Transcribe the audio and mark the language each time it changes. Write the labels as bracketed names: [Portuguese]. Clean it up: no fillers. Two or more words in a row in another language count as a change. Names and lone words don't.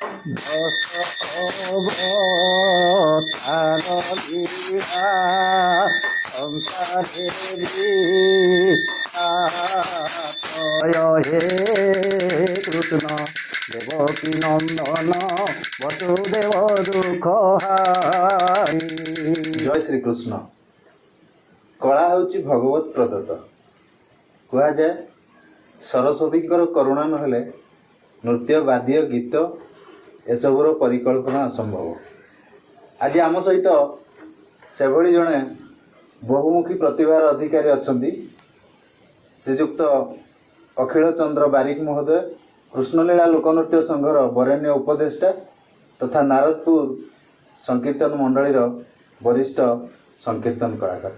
[Bangla] অবতার লীলা সংসারে হে কৃষ্ণ দেবকী নন্দন বসুদেব দুঃখ হারি। জয় শ্রীকৃষ্ণ। [Odia] କଳା ହେଉଛି ଭଗବତ ପ୍ରଦତ୍ତ। କୁହାଯାଏ ସରସ୍ୱତୀଙ୍କର କରୁଣା ନହେଲେ ନୃତ୍ୟ ବାଦ୍ୟ ଗୀତ ଏସବୁର ପରିକଳ୍ପନା ଅସମ୍ଭବ। ଆଜି ଆମ ସହିତ ସେଭଳି ଜଣେ ବହୁମୁଖୀ ପ୍ରତିଭାର ଅଧିକାରୀ ଅଛନ୍ତି, ଶ୍ରୀଯୁକ୍ତ ଅଖିଳ ଚନ୍ଦ୍ର ବାରିକ ମହୋଦୟ, କୃଷ୍ଣଲୀଳା ଲୋକନୃତ୍ୟ ସଂଘର ବରେଣ୍ୟ ଉପଦେଷ୍ଟା ତଥା ନାରଦପୁର ସଂକୀର୍ତ୍ତନ ମଣ୍ଡଳୀର ବରିଷ୍ଠ ସଂକୀର୍ତ୍ତନ କଳାକାର।